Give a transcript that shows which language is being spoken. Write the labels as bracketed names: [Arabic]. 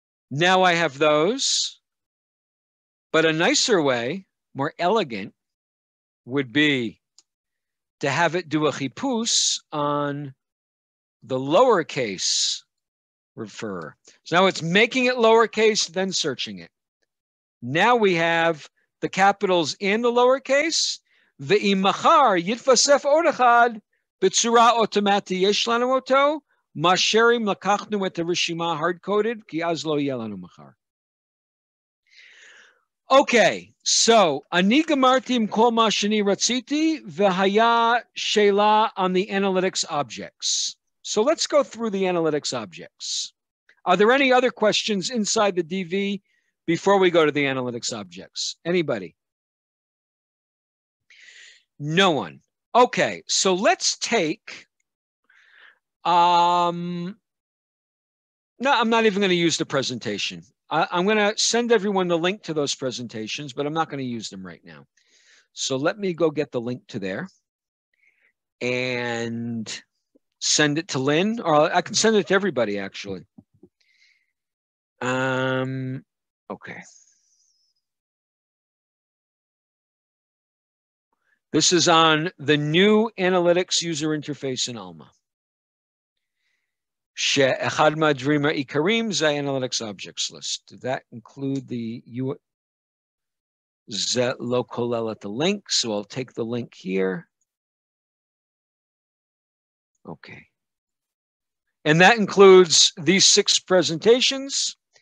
[English] Now I have those. But a nicer way, more elegant, would be to have it do a chipus on the lowercase refer. So now it's making it lowercase, then searching it. Now we have the capitals in the lowercase. [Hebrew] ואם מחר יתווסף עוד אחד בצורה אוטומטית יש לנו אותו, מאשר אם לקחנו את הרשימה hard-coded, כי אז לא יהיה לנו מחר. [English] Okay, so [Hebrew] אני גמרתי עם כל מה שאני רציתי, והיה שאלה [English] on the analytics objects. So let's go through the analytics objects. Are there any other questions inside the DV before we go to the analytics objects? Anybody? No one. Okay, so let's take, no, I'm not even going to use the presentation. I'm going to send everyone the link to those presentations, but I'm not going to use them right now. So let me go get the link to there and send it to Lynn, or I can send it to everybody actually. Okay. This is on the new analytics user interface in Alma. [Hebrew] שאחד מהדברים העיקריים זה analytics objects list. [English] Did that include the [Hebrew] זה לא כולל את [English] the link, so I'll take the link here. Okay. And that includes these 6 presentations.